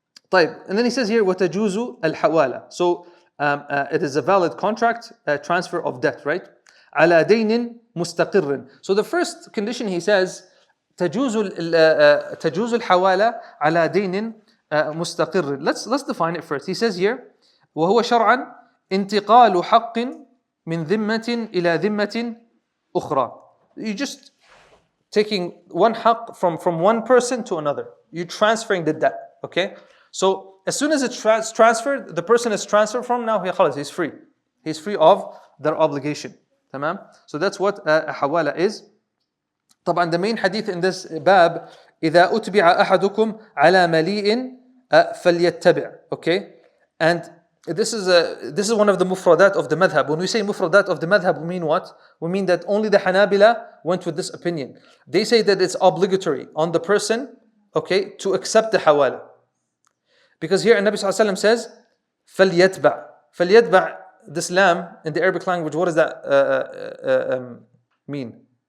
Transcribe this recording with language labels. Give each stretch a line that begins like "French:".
Arabic: طيب.
English: And then he says here,
Arabic: وَتَجُوزُ الْحَوَالَةِ.
English: So it is a valid contract, transfer of debt, right?
Arabic: عَلَى دَيْنٍ مُسْتَقِرٍ.
English: So the first condition he says,
Arabic: تَجُوزُ الْحَوَالَةِ عَلَى دَيْنٍ مُسْتَقِرٍ.
English: Let's define it first. He says here,
Arabic: وهو شرعا انتقال حق من ذمة إلى ذمة أخرى.
English: You just taking one haqq from one person to another. You're transferring the debt. Okay? So as soon as it's transferred, the person is transferred from, now he's free. He's free of their obligation.
Arabic: تمام?
English: So that's what a hawala is.
Arabic: طبعا
English: the main hadith in this bab,
Arabic: إذا أتبع أحدكم على مليء فليتبع.
English: Okay? And this is one of the mufradat of the madhab. When we say mufradat of the madhab, we mean what? We mean that only the Hanabila went with this opinion. They say that it's obligatory on the person, okay, to accept the hawala. Because here Nabi Sallallahu Alaihi Wasallam says,
Arabic: فَلْيَتْبَعْ. فَلْيَتْبَعْ,
English: this lam in the Arabic language, what does that mean?